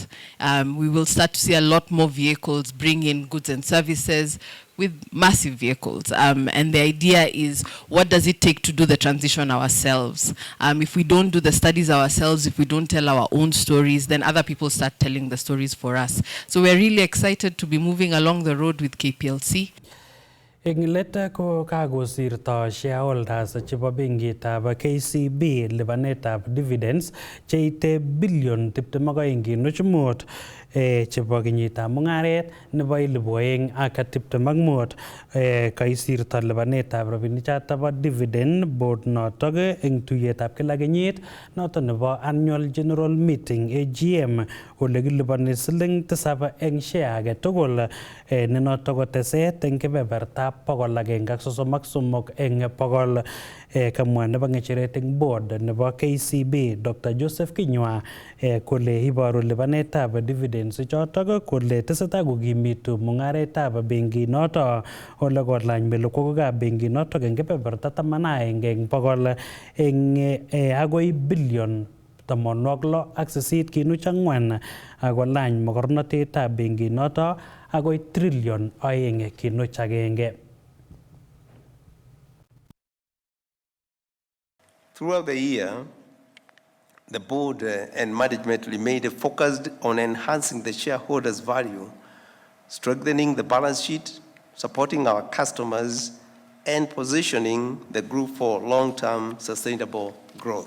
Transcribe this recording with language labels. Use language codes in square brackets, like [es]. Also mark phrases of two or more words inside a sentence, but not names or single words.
[en] We will start to see a lot more vehicles bring in goods and services with massive vehicles. And the idea is, what does it take to do the transition ourselves? If we don't do the studies ourselves, if we don't tell our own stories, then other people start telling the stories for us. So we're really excited to be moving along the road with KPLC. [kln] Eng let ko kakosirto shareholders chebo benkitab KCB lipanetab dividends cheite billion 22.5 chebo kenyitab mung'aret nebo 2025 kaisirto lipanetab rabinichoto bo [en] dividend board [kln] notok eng tuyetab kila kenyit noto nebo [en] annual general meeting AGM [kln] ole kilipani siling 7 eng share age tugul ne noto ko teset eng kebebertab 133 eng 100 kamwa nebo ng'echeret eng board nebo KCB Dr. Joseph Kinyua kole iboru lipanetab dividends chotok kole tesetai kokimitu mung'aretab benkit noto ole kolany melekwokikab benkit notok eng kebeberta 11 eng 100 eng agoi billion 68.4 akolany mokornotetab benkit noto agoi trillion 2.1. [en] Throughout the year, the board and management remained focused on enhancing the shareholders' value, strengthening the balance sheet, supporting our customers, and positioning the group for long-term sustainable growth.